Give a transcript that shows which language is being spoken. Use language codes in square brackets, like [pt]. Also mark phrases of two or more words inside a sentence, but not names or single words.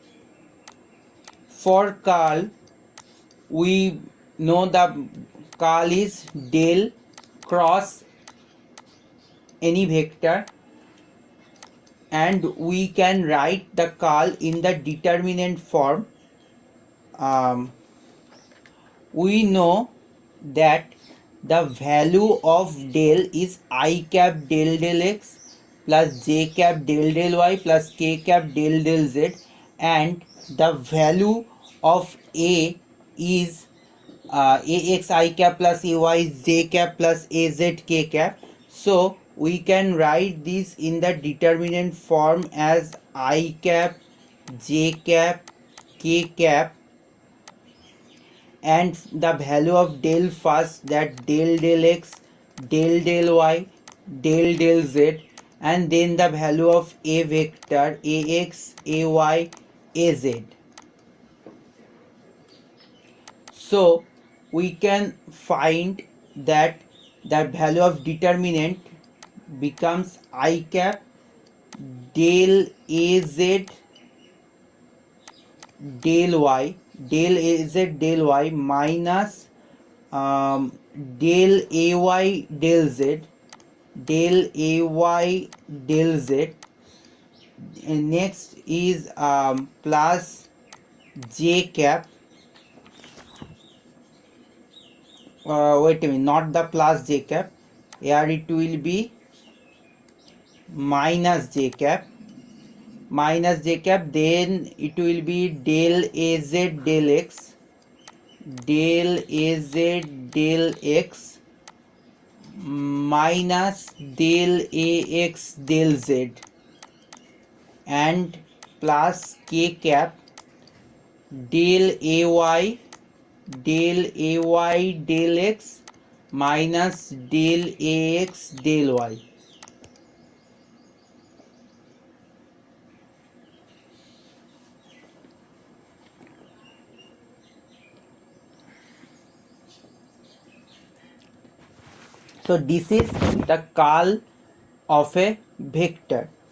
[en] For curl, we know the curl is del cross any vector, and we can write the curl in the determinant form. We know that the value of del is I cap del del x plus j cap del del y plus k cap del del z, and the value of A is ax I cap plus ay j cap plus az k cap. So we can write this in the determinant form as I cap j cap k cap, and the value of del first, that del del x del del y del del z, and then the value of a vector ax ay az. So we can find that the value of determinant becomes I cap del az del y del az del y minus del ay del z del ay del z, and next is plus j cap, wait a minute, not the plus j cap, here it will be minus j cap, then it will be del az del x del az del x minus del ax del z, and plus k cap del ay del x minus del ax del y. So this is the curl of a vector.